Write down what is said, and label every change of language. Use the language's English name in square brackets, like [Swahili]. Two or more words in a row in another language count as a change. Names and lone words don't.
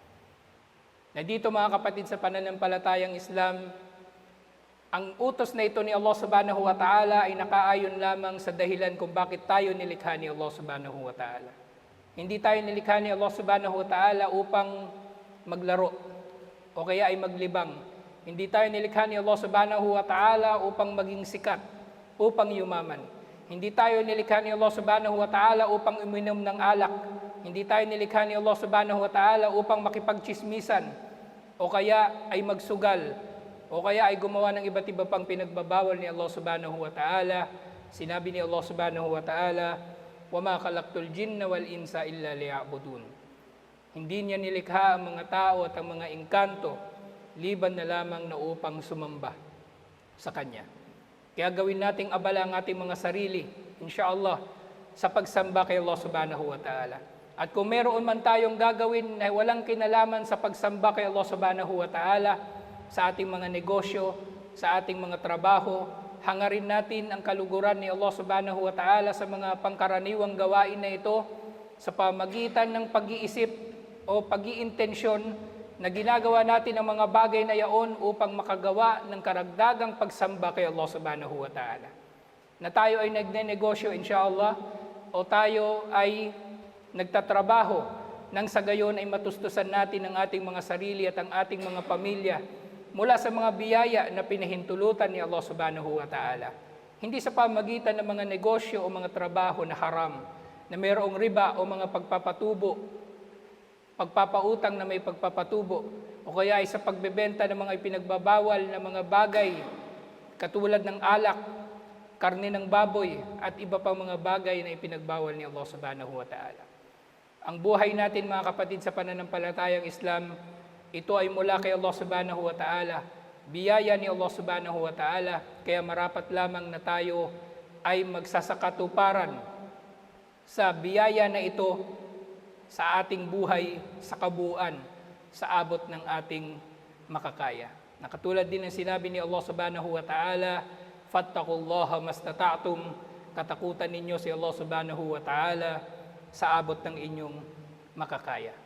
[Filipino] Na dito mga kapatid sa pananampalatayang Islam, ang utos na ito ni Allah [Arabic] سبحانه وتعالى [Filipino] ay nakaayon lamang sa dahilan kung bakit tayo nilikha ni Allah [Arabic] سبحانه وتعالى. [Filipino] Hindi tayo nilikha ni Allah [Arabic] سبحانه وتعالى [Filipino] upang maglaro o kaya ay maglibang. Hindi tayo nilikha ni Allah [Arabic] سبحانه وتعالى [Filipino] upang maging sikat, upang yumaman. Hindi tayo nilikha ni Allah [Arabic] سبحانه وتعالى [Filipino] upang uminom ng alak. Hindi tayo nilikha ni Allah [Arabic] سبحانه وتعالى [Filipino] upang makipagchismisan, o kaya ay magsugal, o kaya ay gumawa ng iba't iba pang pinagbabawal ni Allah [Arabic] سبحانه وتعالى. [Filipino] Sinabi ni Allah [Arabic] سبحانه وتعالى, وَمَا خَلَقْتُ الْجِنَّ وَالْإِنسَ إِلَّا لِيَعْبُدُونَ. [Filipino] Hindi niya nilikha ang mga tao at ang mga engkanto liban na lamang na upang sumamba sa Kanya. Kaya gawin nating abala ang ating mga sarili, insyaallah, sa pagsamba kay Allah [Arabic] سبحانه وتعالى. [Filipino] At kung meron man tayong gagawin na walang kinalaman sa pagsamba kay Allah [Arabic] سبحانه وتعالى, [Filipino] sa ating mga negosyo, sa ating mga trabaho, hangarin natin ang kaluguran ni Allah [Arabic] سبحانه وتعالى [Filipino] sa mga pangkaraniwang gawain na ito sa pamagitan ng pag-iisip o pag-iintensyon na ginagawa natin ang mga bagay na yaon upang makagawa ng karagdagang pagsamba kay Allah [Arabic] سبحانه وتعالى. [Filipino] Na tayo ay nagnenegosyo inshallah o tayo ay nagtatrabaho nang sa gayon ay matustusan natin ang ating mga sarili at ang ating mga pamilya mula sa mga biyaya na pinahintulutan ni Allah [Arabic] سبحانه وتعالى. [Filipino] Hindi sa pamagitan ng mga negosyo o mga trabaho na haram, na mayroong riba o mga pagpapatubo, pagpapautang na may pagpapatubo, o kaya ay sa pagbebenta ng mga ipinagbabawal na mga bagay katulad ng alak, karne ng baboy, at iba pang mga bagay na ipinagbawal ni Allah [Arabic] سبحانه وتعالى. [Filipino] Ang buhay natin mga kapatid sa pananampalatayang Islam, ito ay mula kay Allah [Arabic] سبحانه وتعالى, [Filipino] biyaya ni Allah [Arabic] سبحانه وتعالى, [Filipino] kaya marapat lamang na tayo ay magsasakatuparan sa biyaya na ito sa ating buhay, sa kabuuan, sa abot ng ating makakaya. Nakatulad din ng sinabi ni Allah [Arabic] سبحانه وتعالى, فاتقوا الله ما استطعتم, [Filipino] katakutan ninyo si Allah [Arabic] سبحانه وتعالى [Filipino] sa abot ng inyong makakaya.